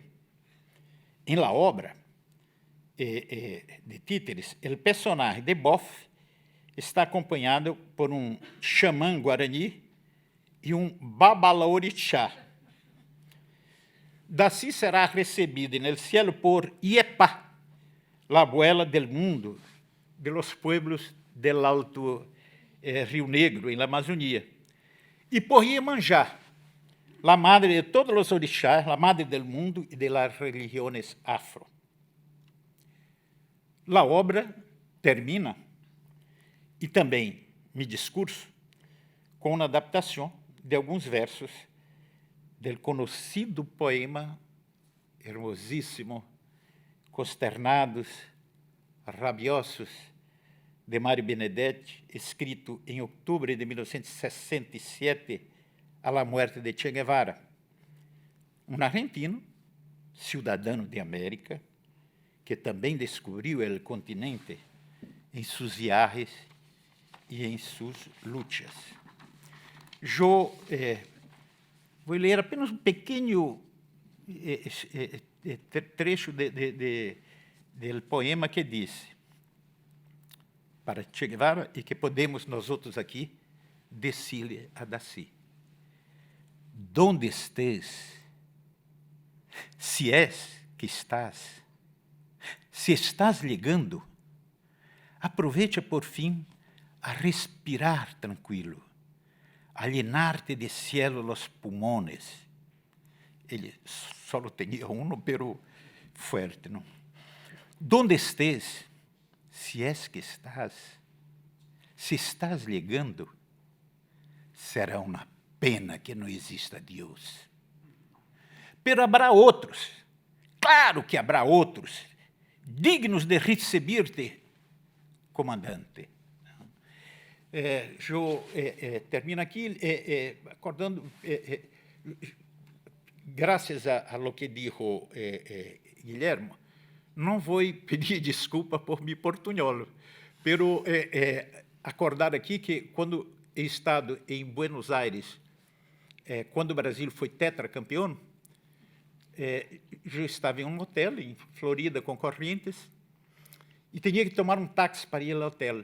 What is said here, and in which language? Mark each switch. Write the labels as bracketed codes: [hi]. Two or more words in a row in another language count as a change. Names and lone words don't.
[pt] Em [es] la obra de títeres, [pt] o personagem de Boff está acompanhado por um xamã guarani e um babalorixá. [es] Daci [pt] será recebido no [es] cielo por Iepá, la abuela del mundo, de los pueblos del Alto Rio Negro, [pt] em la Amazônia, e por Iemanjá, [es] la madre de todos [pt] os orixás, [es] la madre del mundo e de las religiones afro. La obra termina, [pt] e também [es] mi discurso, [pt] com uma adaptação de alguns [es] versos del [pt] conhecido poema hermosíssimo, Consternados, Rabiosos, de Mário Benedetti, escrito em outubro de 1967, [es] a la muerte de Che Guevara, [pt] um argentino, cidadão de América, que também descobriu o continente em seus viajes e em suas lutas. Eu vou ler apenas um pequeno trecho do poema que diz, para Che Guevara, e que podemos nós outros aqui [es] decir a Daci. Donde estés, [pt] se és que estás, se estás ligando, aproveita por fim a respirar tranquilo, [es] a llenar-te de cielo los pulmones. [pt] Ele só tinha um, [es] pero fuerte, [pt] não? [es] Donde estés, [pt] se és que estás, se estás ligando, será uma pena que não exista Deus. [es] Pero habrá outros, claro que habrá outros, dignos [pt] de receber-te, [es] comandante. [pt] Eu termino aqui acordando, graças a [es] lo que dijo Guilherme, [pt] não vou pedir desculpa por [es] mi portunholo, pero acordar [pt] aqui que quando [es] he estado [pt] em Buenos Aires, quando o Brasil foi tetracampeão, eu estava em um hotel em Florida com Corrientes e tinha que tomar um táxi para ir ao hotel.